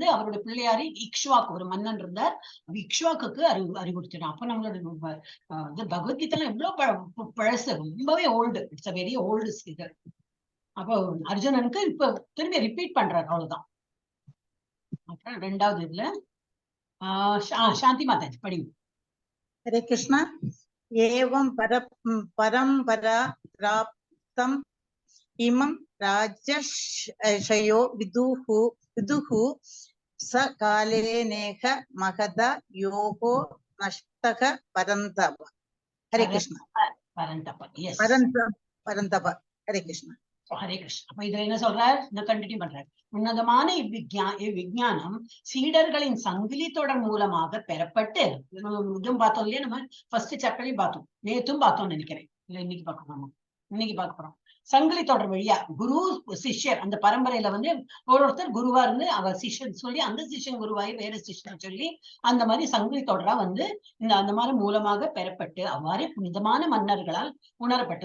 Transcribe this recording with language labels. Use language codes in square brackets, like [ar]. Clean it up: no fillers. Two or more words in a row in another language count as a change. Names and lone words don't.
[ta] அவருடைய பிள்ளையாரி இக்ஷ்வாக்கு, ஒரு மன்னன் இருந்தார், இக்ஷ்வாக்கு அறிவுறுத்தினார். அப்ப நம்மளோட பகவத்கீதை எவ்வளவு பழசு, ரொம்பவே ஓல்டு, [en] it's a very old [ta] இது. அப்போ அர்ஜுனனுக்கு இப்ப திரும்பி ரிப்பீட் பண்றாரு, அவ்வளவுதான். அப்புறம் ரெண்டாவது இதுல சாந்தி மாதாஜி படிங்க. [hi] हरे कृष्णा। [sa] एवं परंपरा प्राप्तम् इमं राजर्षयो विदुः स कालेनेह महदा योगो नष्टः परन्तप। [hi] हरे कृष्णा। [ta] பரந்தப, எஸ், [hi] परन्तप। हरे कृष्णा। [ta] ஹரே கிருஷ்ணா. அப்ப இதுல என்ன சொல்றார்? இன்னும் கண்டினியூ பண்றாரு. உன்னதமான இவ்விஞ்ஞானம் சீடர்களின் சங்கிலி தொடர் மூலமாக பெறப்பட்டு, இதுவும் பார்த்தோம் இல்லையா, நம்ம [en] first chapterலயும் [ta] பார்த்தோம், நேத்தும் பார்த்தோம்னு நினைக்கிறேன், இல்ல இன்னைக்கு பார்க்கணும், இன்னைக்கு பார்க்க போறோம். சங்கிலி தொடர் வழியா குரு சிஷ்யர், அந்த பரம்பரையில வந்து ஒருத்தர் குருவா இருந்து அவர் சிஷ்யன் சொல்லி, அந்த சிஷ்யன் குருவாயி வேற சிஷ்யன் சொல்லி, அந்த மாதிரி சங்கிலி தொடரா வந்து அந்த மாதிரி மூலமாக பெறப்பட்டு அவ்வாறே புனிதமான மன்னர்களால் உணரப்பட்டது.